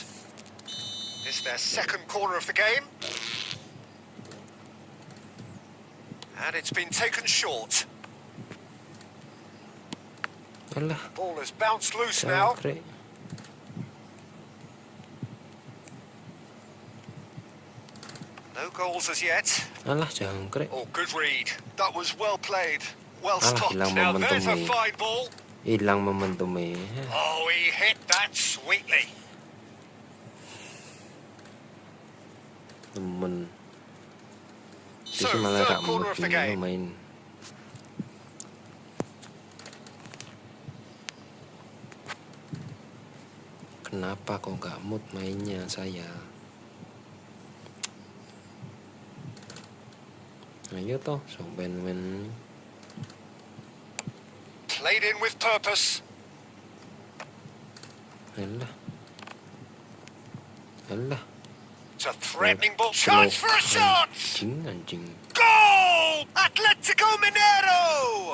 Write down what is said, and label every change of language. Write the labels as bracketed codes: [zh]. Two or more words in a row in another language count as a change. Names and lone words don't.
[en] It's their second corner of the game. And it's been taken short. [jv] Alah. [en] Ball has bounced loose now. [jv] Cangkrik. [en] No goals as yet. [jv] Alah, jangkrik. [en] Oh, good read. That was well played, well [jv] Alah, [en] stopped. [id] hilang [en] Now there's a [id] momentum [en] fine ball. [id] Hilang momentum [en] Oh, he hit that sweetly. [jv] Temen. [en] So, [id] Dia malah [en] third [id] tak [en] corner of the [id] mood [en] game. [id] main. Kenapa kok nggak mood mainnya saya? [jv] Ayo toh, sok ben-ben. [en] Played in with purpose. [jv] Alah. Alah. [en] It's a threatening ball. Chance for a shot! [id] Anjing. [en] Goal! Atletico Mineiro!